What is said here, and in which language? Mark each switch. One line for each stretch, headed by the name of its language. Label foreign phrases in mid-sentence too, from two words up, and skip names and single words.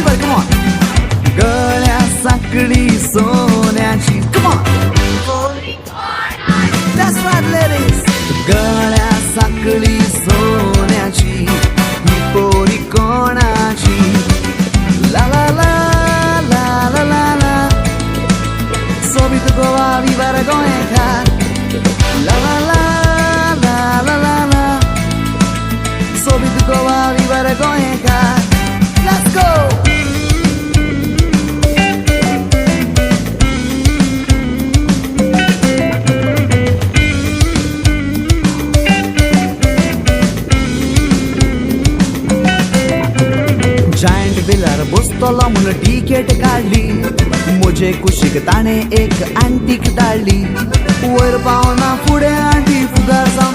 Konkani: गळ्या साखळी सोन्याची गळ्या साखळी सोन्याची ही पोरी कोणाची ला ला ला ला ला ला ला सोबीत गोवा विवार गोंयकार ला ला ला ला ला ला ला सोबीत गोवा विवार गोंयकार
English: let's go
Konkani: जायंट बिलार बसतलो म्हूण टिकेट काडली म्हजे कुशीक ताणें एक आंटीक धाडली वयर पावना फुडें आंटी फुगार जावन